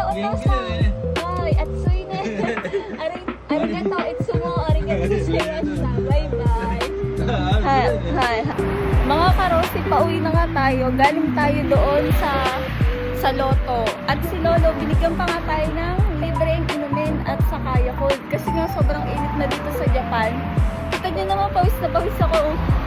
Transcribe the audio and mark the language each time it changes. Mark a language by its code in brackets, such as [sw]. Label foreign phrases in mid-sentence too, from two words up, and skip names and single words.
[ja] Otosan. Bye. 暑いね. ありがとう いつも。ありがとう ございます. [en] Bye bye. Hi. [tl] Mga karosi, pauwi na nga tayo. Galing tayo doon sa Lotto. At si Lolo, binigyan pa nga tayo ng libreng inumin at saka Yakult. Kasi nga sobrang init na dito sa Japan. Kita niyo naman, pawis na pawis ako.